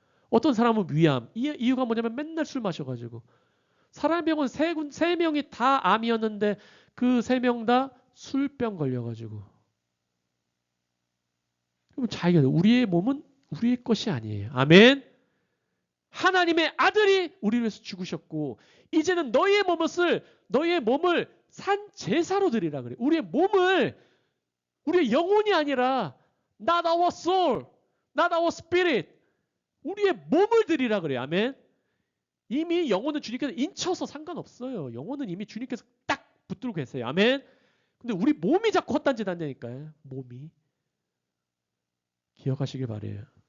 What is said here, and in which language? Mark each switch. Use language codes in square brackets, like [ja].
[ko] 어떤 사람은 위암. 이유가 뭐냐면 맨날 술 마셔가지고. 사랑의 병원 세 명이 다 암이었는데 그 세 명 다 술병 걸려가지고. 그럼 자기가 우리의 몸은 우리의 것이 아니에요. 아멘. 하나님의 아들이 우리를 위해서 죽으셨고 이제는 너희의 몸을 산 제사로 드리라 그래. 우리의 몸을 우리의 영혼이 아니라 [en] not our soul, not our spirit. [ko] 우리의 몸을 드리라 그래. 아멘. 이미 영혼은 주님께서 인쳐서 상관없어요. 영혼은 이미 주님께서 딱 붙들고 계세요. 아멘. 근데 우리 몸이 자꾸 헛단 짓 한다니까요. 몸이. 기억하시길 바래요.